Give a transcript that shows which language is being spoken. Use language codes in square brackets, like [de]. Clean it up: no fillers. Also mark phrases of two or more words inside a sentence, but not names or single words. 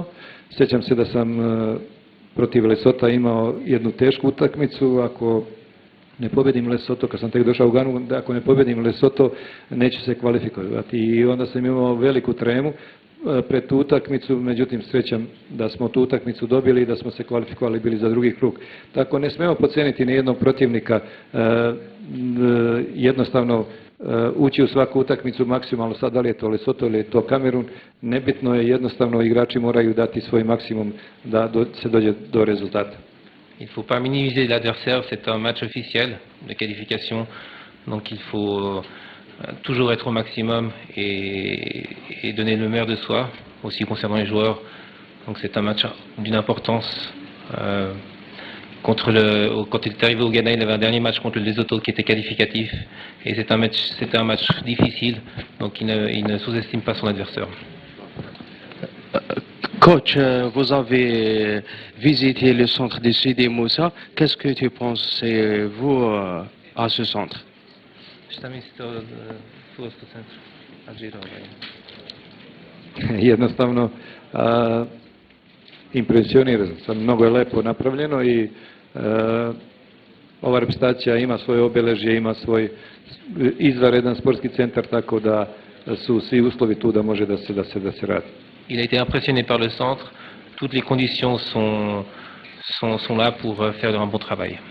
[sr] Sjećam se da sam protiv Lesota imao jednu tešku utakmicu, ako ne pobedim Lesotho, kad sam tek došao u Ganu, ako ne pobedim Lesotho neću se kvalifikovati i onda sam imao veliku tremu pred tu utakmicu, međutim srećam da smo tu utakmicu dobili i da smo se kvalifikovali bili za drugi krug. Tako ne smemo podcijeniti ni jednog protivnika, jednostavno ući u svaku utakmicu maksimalno, sad da li je to Lesotho ili je to Kamerun, nebitno je, jednostavno igrači moraju dati svoj maksimum da se dođe do rezultata. [fr] Il ne faut pas minimiser l'adversaire, c'est un match officiel de qualification, donc il faut toujours être au maximum et donner le meilleur de soi, aussi concernant les joueurs. Donc c'est un match d'une importance. Quand il est arrivé au Ghana, il avait un dernier match contre le Lesotho qui était qualificatif. Et c'était un match difficile, donc il ne sous-estime pas son adversaire. Coach, vous avez visité le centre de Sidi Moussa. Qu'est-ce que tu penses, vous, à ce centre? [sr] Šta mislite o futbolskom centru Alžira? Jednostavno impresioniran sam, mnogo je lepo napravljeno i ova reprezentacija ima svoje obeležje, ima svoj izvanredan sportski centar, tako da su svi uslovi tu da može da se radi. [fr] Il a été impressionné par le centre, toutes les conditions sont là pour faire un bon travail.